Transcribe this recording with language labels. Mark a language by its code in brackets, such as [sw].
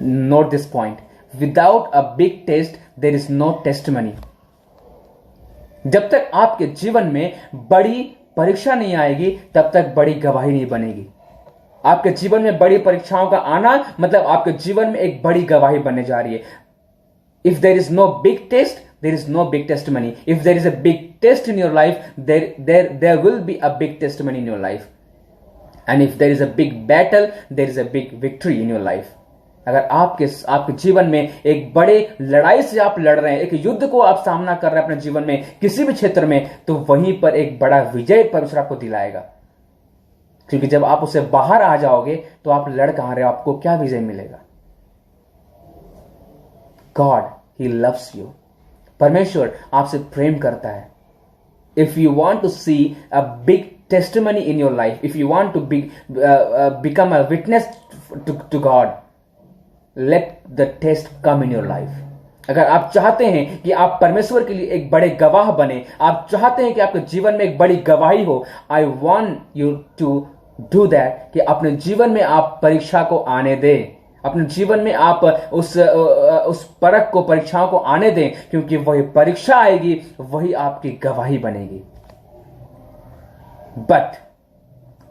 [en] Note this point. Without a big test, there is no testimony. [hi] जब तक आपके जीवन में बड़ी परीक्षा नहीं आएगी, तब तक बड़ी गवाही नहीं बनेगी। आपके जीवन में बड़ी परीक्षाओं का आना मतलब आपके जीवन में एक बड़ी गवाही बनने जा रही है। [en] If there is no big test, there is no big testimony. If there is a big test in your life, there will be a big testimony in your life. And if there is a big battle, there is a big victory in your life. [hi] अगर आपके जीवन में एक बड़े लड़ाई से आप लड़ रहे हैं, एक युद्ध को आप सामना कर रहे हैं अपने जीवन में किसी भी क्षेत्र में, तो वहीं पर एक बड़ा विजय परमेश्वर आपको दिलाएगा। क्योंकि जब आप उससे बाहर आ जाओगे तो आप लड़ कहां रहे हो, आपको क्या विजय मिलेगा? [en] God, he loves you. [hi] परमेश्वर आपसे प्रेम करता है। [en] If you want to see a big testimony in your life, if you want to become a witness to God, let the test come in your life. [hi] अगर आप चाहते हैं कि आप परमेश्वर के लिए एक बड़े गवाह बने, आप चाहते हैं कि आपके जीवन में एक बड़ी गवाही हो, [en] I want you to do that, [hi] कि अपने जीवन में आप परीक्षा को आने दें, अपने जीवन में आप उस परख को, परीक्षाओं को आने दें, क्योंकि वही परीक्षा आएगी, वही आपकी गवाही बनेगी। बट